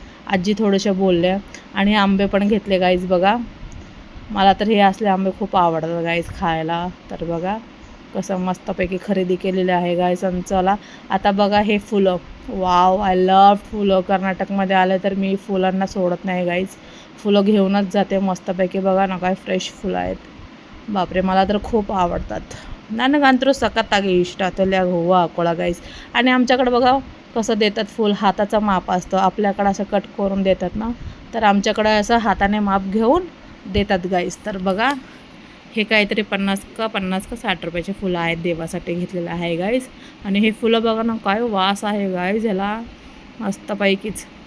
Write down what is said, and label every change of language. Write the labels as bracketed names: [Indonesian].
[Marathi] आजी थोडेसे बोलल्या. आणि आंबे पण घेतले गाईज. बघा, मला तर हे असले आंबे खूप आवडतात गाईज खायला. तर बघा कसं मस्तपैकी खरेदी केलेली आहे गाईज. आणि चला, आता बघा हे फुलं. [English] wow, I love [Marathi] फुलं. कर्नाटकमध्ये आलं तर मी फुलांना सोडत नाही गाईज. फुलं घेऊनच जाते मस्तपैकी. बघा ना, काय फ्रेश फुलं आहेत. बापरे, मला तर खूप आवडतात. [Kannada] ನನಗಂತರೂ ಸಖತ್ತಾಗಿ ಇಷ್ಟ ತಲೆಯಾಗ ಹೂವು ಹಾಕ್ಕೊಳ್ಳೋ गाईज. [Marathi] आणि आमच्याकडे बघा कसं देतात फुल, हाताचा माप असतं. आपल्याकडं असं कट करून देतात ना, तर आमच्याकडं असं हाताने माप घेऊन देतात गाईज. तर बघा, हे काहीतरी 50 का 60 रुपयाचे फुलं आहेत. देवासाठी घेतलेलं आहे गाईज. आणि हे फुलं बघा ना, काय वास आहे गाईज ह्याला मस्तपैकीच.